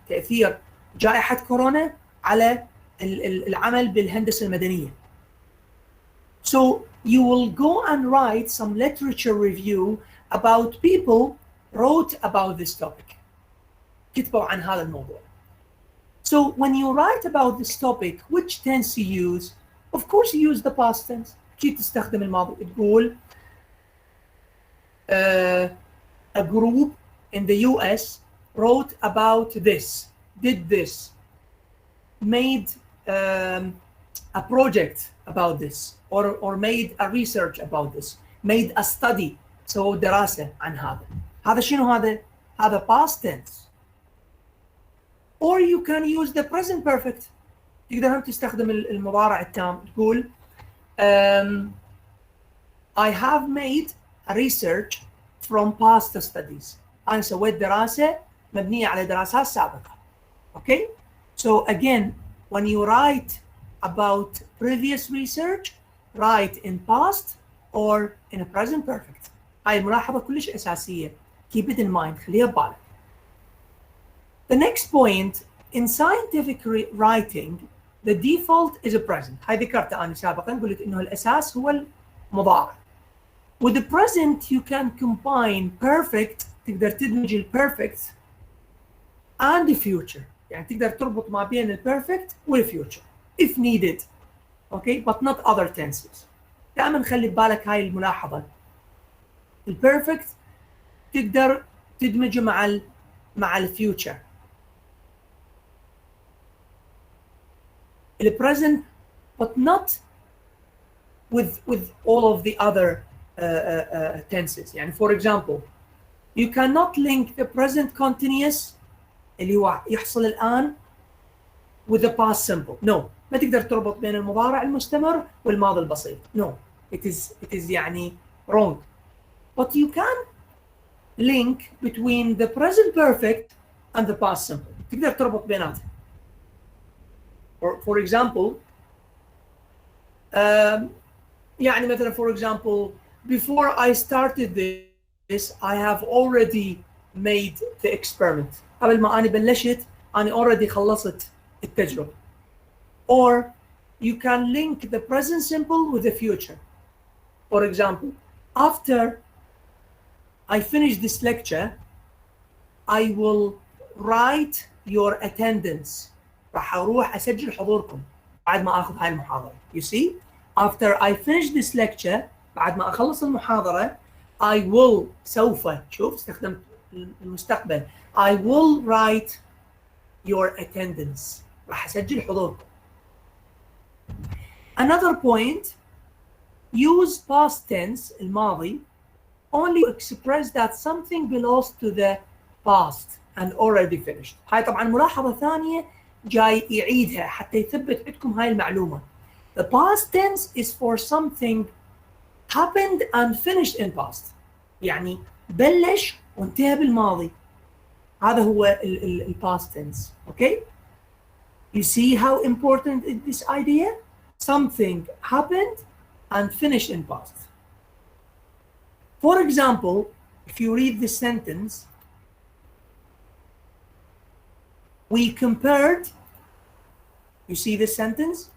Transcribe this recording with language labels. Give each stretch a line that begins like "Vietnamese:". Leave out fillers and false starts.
Arabic: تأثير جائحة كورونا على العمل بالهندسة المدنية.
English: So you will go and write some literature review about people wrote about this topic.
Arabic: كتبوا عن هذا الموضوع.
English: So when you write about this topic, which tense you use? Of course you use the past tense.
Arabic: أكيد تستخدم الماضي. تقول
English: a group in the US wrote about this, did this, made a project about this, or made a research about this, made a study.
Arabic: سووا دراسة عن هذا شنو هذا
English: past tense. Or you can use the present perfect.
Arabic: تقدر هم تستخدم المضارع التام تقول
English: I have made a research from past studies.
Arabic: أنا سويت دراسة مبنية على دراسات سابقة.
English: Okay? So again, when you write about previous research, write in past or in a present perfect.
Arabic: هاي الملاحظة كلش أساسية.
English: Keep it in mind.
Arabic: خليها ببالك.
English: The next point, in scientific writing, the default is a present.
Arabic: هاي ذكرتها أنا سابقا قلت إنه الأساس هو المضارع.
English: With the present you can combine perfect
Arabic: تقدر تدمج ال
English: perfect and the future.
Arabic: يعني تقدر تربط ما بين ال perfect وال future
English: if needed. Okay, but not other tenses.
Arabic: دائما خلي ببالك هاي الملاحظة. ال perfect تقدر تدمجه مع ال future.
English: ال present but not with all of the other tenses.
Arabic: يعني
English: for example, you cannot link the present continuous
Arabic: اللي هو يحصل الآن
English: with the past simple. No,
Arabic: ما تقدر تربط بين المضارع المستمر والماضي البسيط.
English: No, it is
Arabic: يعني
English: wrong. But you can link between the present perfect and the past simple.
Arabic: تقدر تربط بيناتهم.
English: For example,
Arabic: يعني مثلا
English: for example, before I started this, I have already made the experiment.
Arabic: قبل ما أنا بلشت أنا
English: already
Arabic: خلصت التجربة.
English: Or you can link the present simple with the future. For example, after I finish this lecture, I will write your attendance.
Arabic: راح أروح أسجل حضوركم بعد ما أخذ هاي المحاضرة.
English: You see, after I finish this lecture,
Arabic: بعد ما أخلص المحاضرة,
English: I will
Arabic: سوف شوف استخدمت المستقبل.
English: I will write your attendance.
Arabic: راح أسجل حضوركم.
English: Another point, use past tense
Arabic: الماضي
English: only express that something belongs to the past and already finished.
Arabic: هاي طبعا ملاحظة ثانية جاي يعيدها حتى يثبت عندكم هاي المعلومة.
English: The past tense is for something happened and finished in past.
Arabic: يعني بلش وانتهى بالماضي. هذا هو ال past tense.
English: Okay? You see how important is this idea? Something happened and finished in past. For example, if you read this sentence, we compared, you see this sentence?